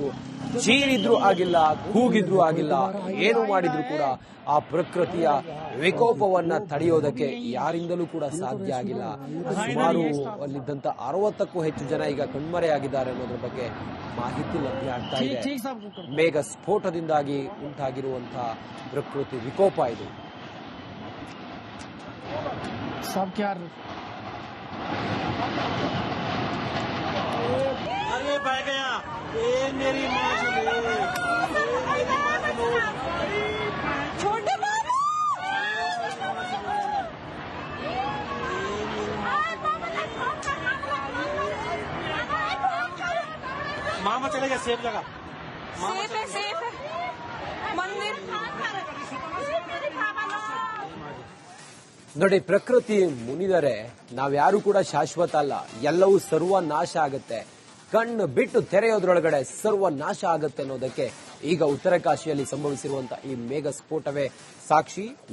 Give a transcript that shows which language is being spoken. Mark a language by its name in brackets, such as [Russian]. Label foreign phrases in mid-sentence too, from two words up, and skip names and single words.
[Kannada] ಚೀರಿದ್ರು ಆಗಿಲ್ಲ, ಕೂಗಿದ್ರು ಆಗಿಲ್ಲ, ಏನು ಮಾಡಿದ್ರು ಕೂಡ ಆ ಪ್ರಕೃತಿಯ ವಿಕೋಪವನ್ನ ತಡೆಯೋದಕ್ಕೆ ಯಾರಿಂದಲೂ ಕೂಡ ಸಾಧ್ಯ ಆಗಿಲ್ಲ. ಸುಮಾರು ಅಲ್ಲಿದ್ದಂತ 60ಕ್ಕೂ ಹೆಚ್ಚು ಜನ ಈಗ ಕಣ್ಮರೆಯಾಗಿದ್ದಾರೆ ಅನ್ನೋದ್ರ ಬಗ್ಗೆ ಮಾಹಿತಿ ಲಭ್ಯ ಆಗ್ತಾ ಇದೆ. ಮೇಘ ಸ್ಫೋಟದಿಂದಾಗಿ ಉಂಟಾಗಿರುವಂತಹ ಪ್ರಕೃತಿ ವಿಕೋಪ ಇದು. [Hindi] सब क्या अरे बह गया ये मेरी माँ छोटे मामा चले गए सेफ जगह. सेफ है मंदिर. [Kannada] ನೋಡಿ, ಪ್ರಕೃತಿ ಮುನಿದರೆ ನಾವ್ಯಾರು ಕೂಡ ಶಾಶ್ವತ ಅಲ್ಲ. ಎಲ್ಲವೂ ಸರ್ವನಾಶ ಆಗತ್ತೆ. ಕಣ್ಣು ಬಿಟ್ಟು ತೆರೆಯೋದ್ರೊಳಗಡೆ ಸರ್ವನಾಶ ಆಗತ್ತೆ ಅನ್ನೋದಕ್ಕೆ ಈಗ ಉತ್ತರ ಕಾಶಿಯಲ್ಲಿ ಸಂಭವಿಸಿರುವಂತಹ ಈ ಮೇಘ ಸ್ಫೋಟವೇ ಸಾಕ್ಷಿ.